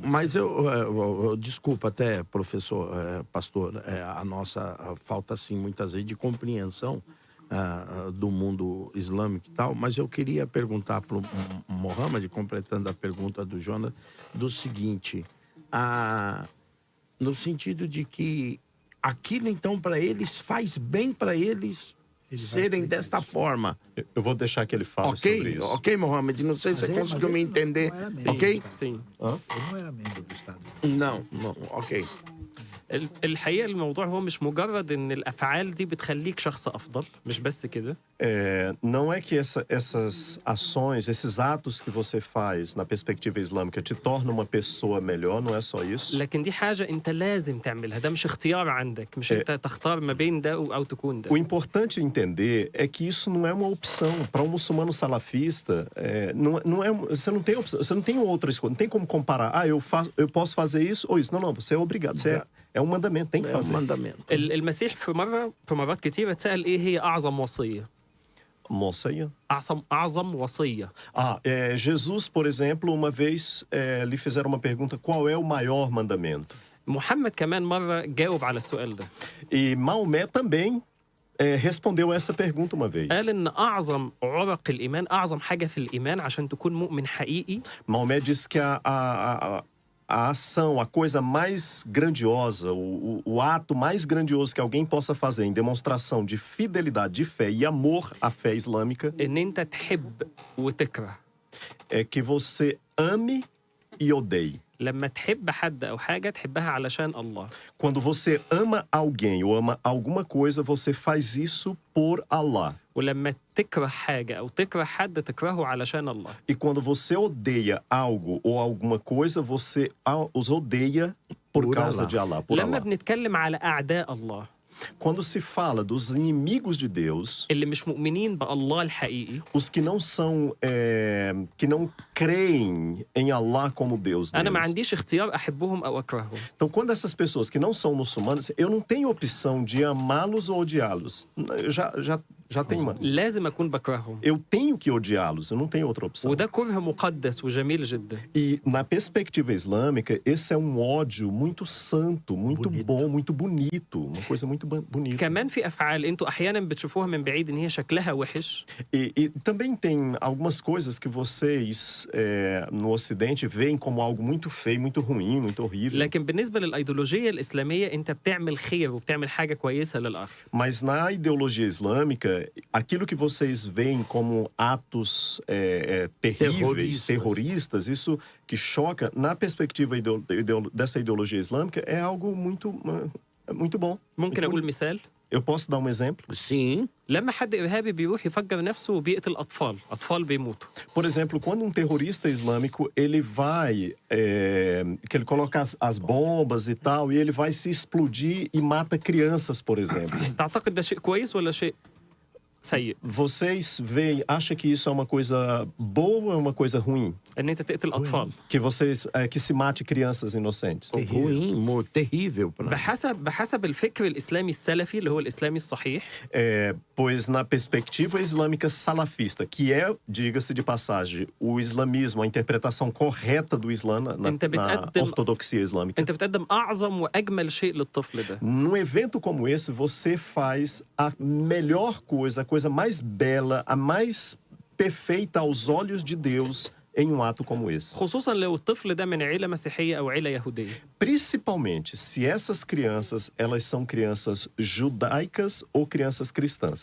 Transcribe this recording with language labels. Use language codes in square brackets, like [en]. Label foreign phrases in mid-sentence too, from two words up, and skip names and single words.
[pt] mas desculpa até, professor, pastor, a nossa falta, assim, muitas vezes de compreensão do mundo islâmico e tal, mas eu queria perguntar para o Mohamed, completando a pergunta do Jonas, do seguinte, no sentido de que aquilo, então, para eles, faz bem para eles serem desta forma. Eu vou deixar que ele fale sobre isso. Ok, Mohamed, não sei se você conseguiu me entender, não era mesmo. ok? sim. Ele não era membro do Estado. Não, ok. [ar] الحقيقة الموضوع هو مش مجرد إن الأفعال دي بتخليك شخص أفضل مش بس كده. [pt] Não é que essas ações, esses atos que você faz na perspectiva islâmica te tornam uma pessoa melhor, não é só isso. [ar] لكن دي حاجة أنت لازم تعملها ده مش اختيار عندك مش أنت تختار ما بين ده أو تكون ده. [pt] O importante entender é que isso não é uma opção. Para um muçulmano salafista, não é, você não tem opção, você não tem outra escolha, não tem como comparar. Eu posso fazer isso ou isso. Não, você é obrigado. É um mandamento, tem que É um fazer. mandamento. [ar] المسيح في مرات كتيرة اتسأل إيه هي أعظم وصية. [pt] Moça, [ar] أعظم وصية. [pt] Jesus, por exemplo, uma vez lhe fizeram uma pergunta: qual é o maior mandamento? [ar] محمد كمان مرة جاوب على السؤال ده. [pt] E Maomé também respondeu essa pergunta uma vez. [ar] قال إن أعظم عرق الإيمان أعظم حاجة في الإيمان عشان تكون مؤمن حقيقي. [pt] Maomé disse que a ação, a coisa mais grandiosa, o ato mais grandioso que alguém possa fazer em demonstração de fidelidade, de fé e amor à fé islâmica [ar] إن أنت تحب وتكره. [pt] é que você ame e odeie. [ar] لما تحب حد أو حاجة تحبها علشان الله. [pt] Quando você ama alguém ou ama alguma coisa, você faz isso por Allah. [ar] ولما تكره حاجة أو تكره حد تكرهه علشان الله. [pt] E quando você odeia algo ou alguma coisa, você os odeia por causa de Allah, por [ar] لما [pt] Allah. [ar] بنتكلم على أعداء الله [pt] Quando se fala dos inimigos de Deus, [ar] اللي مش مؤمنين بالله الحقيقي [pt] os que não são, que não creem em Allah como Deus [ar] أنا ما [pt] deles. [ar] عنديش اختيار أحبهم أو أكرههم. [pt] Então, quando essas pessoas que não são muçulmanas, eu não tenho opção de amá-los ou odiá-los. Eu já tenho uma. [ar] لازم أكون بكرههم. [pt] Eu tenho que odiá-los, eu não tenho outra opção. [ar] وده كره مقدس وجميل جدا. [pt] E na perspectiva islâmica, esse é um ódio muito santo, muito bom, muito bonito, uma coisa muito bonita. [ar] كمان في أفعال أنتوا أحيانا بتشوفوها من بعيد إن هي شكلها وحش. [pt] E também tem algumas coisas que vocês no Ocidente veem como algo muito feio, muito ruim, muito horrível. [ar] لكن بالنسبة للأيديولوجية الإسلامية أنت بتعمل خير وبتعمل حاجة كويسة للآخر. [pt] Mas na ideologia islâmica, aquilo que vocês veem como atos terríveis, terroristas, isso que choca, na perspectiva dessa ideologia islâmica, é algo muito bom. [ar] ممكن أقول مثال؟ [pt] Eu posso dar um exemplo? Sim. [ar] لما حد إرهابي بيروح يفجر نفسه وبيقتل أطفال بيموتوا. [pt] Por exemplo, quando um terrorista islâmico, ele vai, que ele coloca as bombas e tal, e ele vai se explodir e mata crianças, por exemplo. [ar] تعتقد ده شيء كويس ولا شيء سيء؟ [pt] Vocês veem, acham que isso é uma coisa boa ou é uma coisa ruim? [ar] إن أنت تقتل أطفال. [pt] Que se mate crianças inocentes. Ruim, terrível. [ar] بحسب الفكر الإسلامي السلفي اللي هو الإسلامي الصحيح. [pt] Pois na perspectiva islâmica salafista, que é, diga-se de passagem, o islamismo, a interpretação correta do Islã na ortodoxia islâmica. [ar] أنت بتقدم أعظم وأجمل شيء للطفل ده. [pt] Num evento como esse, você faz a melhor coisa, a coisa mais bela, a mais perfeita aos olhos de Deus em um ato como esse. [ar] خصوصا لو الطفل ده من عيلة مسيحية أو عيلة يهودية. [pt] Principalmente se essas crianças, elas são crianças judaicas ou crianças cristãs.